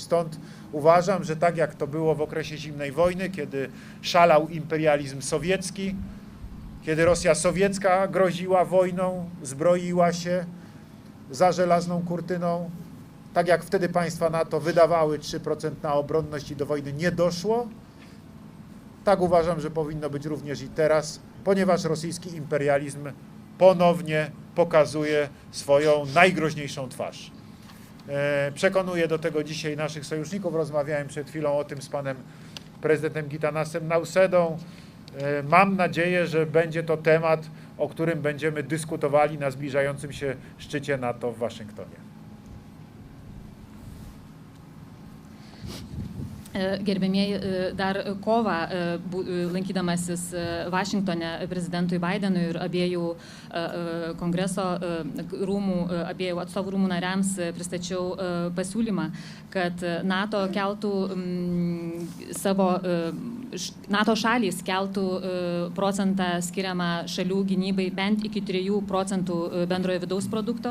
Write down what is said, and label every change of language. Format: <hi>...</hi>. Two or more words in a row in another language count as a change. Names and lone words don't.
<pl>Stąd uważam, że tak jak to było w okresie zimnej wojny, kiedy szalał imperializm sowiecki, kiedy Rosja sowiecka groziła wojną, zbroiła się za żelazną kurtyną, tak jak wtedy państwa NATO wydawały 3% na obronność i do wojny nie doszło, tak uważam, że powinno być również i teraz, ponieważ rosyjski imperializm ponownie pokazuje swoją najgroźniejszą twarz. Przekonuję do tego dzisiaj naszych sojuszników. Rozmawiałem przed chwilą o tym z panem prezydentem Gitanasem Nausedą. Mam nadzieję, że będzie to temat, o którym będziemy dyskutowali na zbliżającym się szczycie NATO w Waszyngtonie.</pl> <lt>Gerbėmieji, dar kovą lankydamasis Vašingtone prezidentui Bidenui ir abiejų kongreso rūmų, abiejų atstovų rūmų nariams pristačiau pasiūlymą, kad NATO keltų NATO šalys keltų procentą skiriamą šalių gynybai bent iki 3% bendrojo vidaus produkto.</lt>